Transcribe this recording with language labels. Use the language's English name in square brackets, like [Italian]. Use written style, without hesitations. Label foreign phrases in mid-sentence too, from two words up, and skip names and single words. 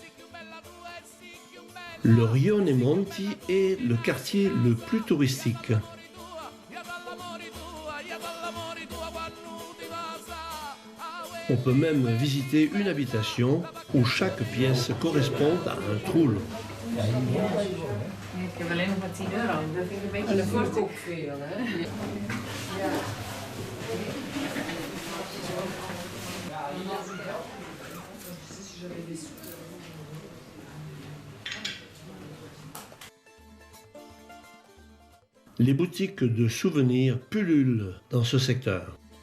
[French] Le Rione Monti est le quartier le plus touristique. On peut même visiter une habitation où chaque pièce correspond à un Trullo. [Dutch] Ik heb alleen nog maar 10 euro. Dat vind ik een beetje kort. Ook veel, hè? Ja. [French] Les boutiques de souvenirs pullulent dans ce secteur.